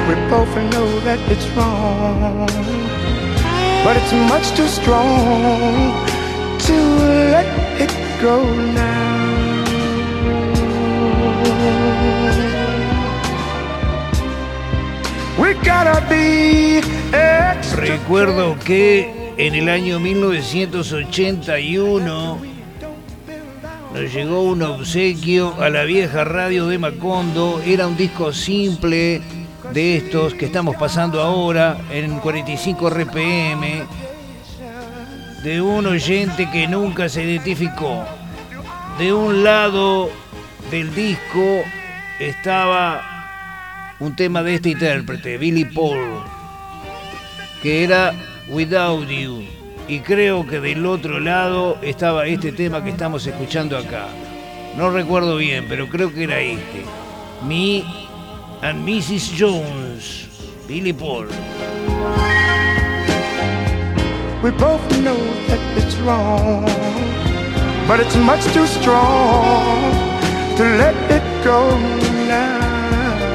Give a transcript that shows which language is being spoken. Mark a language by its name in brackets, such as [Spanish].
[English] Both know that it's wrong, but it's much too strong to let it go now. We gotta be extra. [Spanish] Recuerdo que en el año 1981 nos llegó un obsequio a la vieja radio de Macondo. Era un disco simple de estos que estamos pasando ahora en 45 RPM, de un oyente que nunca se identificó. De un lado del disco estaba un tema de este intérprete, Billy Paul, que era Without You, y creo que del otro lado estaba este tema que estamos escuchando acá. No recuerdo bien, pero creo que era este, Mi and Mrs. Jones, Billy Paul. [English] We both know that it's wrong, but it's much too strong to let it go now.